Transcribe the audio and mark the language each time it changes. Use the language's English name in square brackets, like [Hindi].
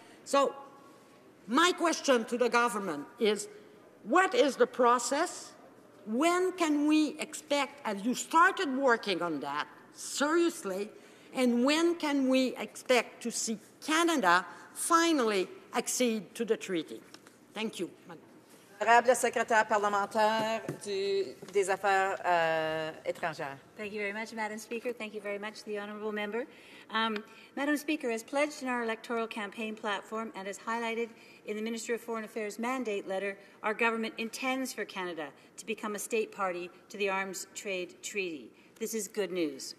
[English] So my question to the government is, what is the process? When can we expect, have you started working on that seriously, and when can we expect to see Canada finally accede to the treaty? Thank you. [French] Honorable secrétaire parlementaire des Affaires étrangères. [English] Thank you very much, Madam Speaker. Thank you very much, the honourable member. Madam Speaker, as pledged in our electoral campaign platform and as highlighted in the Minister of Foreign Affairs mandate letter, our government intends for Canada to become a state party to the Arms Trade Treaty. This is good news.